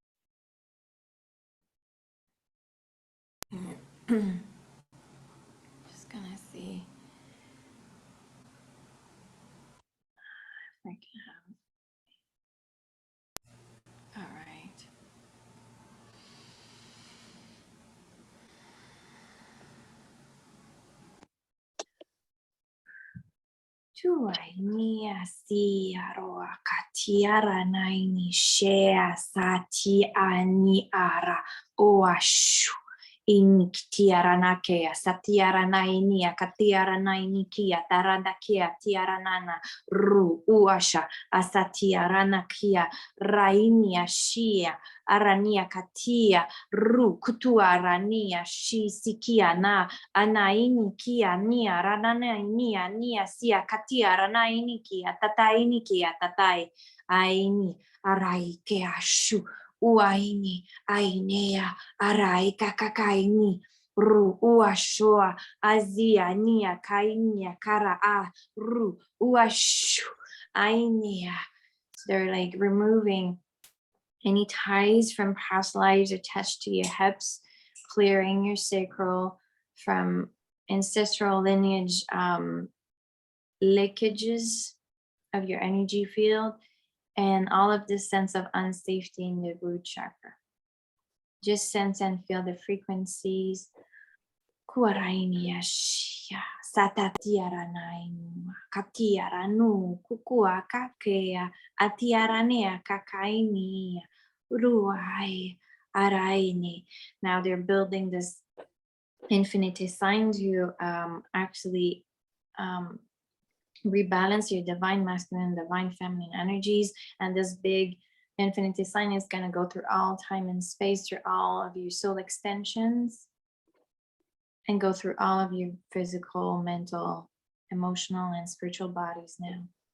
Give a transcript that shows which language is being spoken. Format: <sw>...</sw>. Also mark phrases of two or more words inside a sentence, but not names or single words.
<en>Just going to see if I can have. All right. Tuai nia si aroa katiara naini shea sati ani ara oashu iniktiara nakea satiara nainia katiara nainikia taradakia tiara nana ru uasha asatiara nakia rainia shia arania katia ru kutuarania shi sikia na anaini kia nia ranana nia sia katia ranaini kia tataini kia tatai aini arai ke ashu uaini ainea arai kakakaini ru uashua azia nia kainia kara a ru uashu ainea. So they're like removing any ties from past lives attached to your hips, clearing your sacral from ancestral lineage leakages of your energy field, and all of this sense of unsafety in the root chakra. Just sense and feel the frequencies. Satatiaranainu, katiaranu, kukua kakea, atiaranea kakaini, ruai, araini. Now they're building this infinity sign to actually rebalance your divine masculine and divine feminine energies. And this big infinity sign is going to go through all time and space, through all of your soul extensions, and go through all of your physical, mental, emotional, and spiritual bodies now.</en>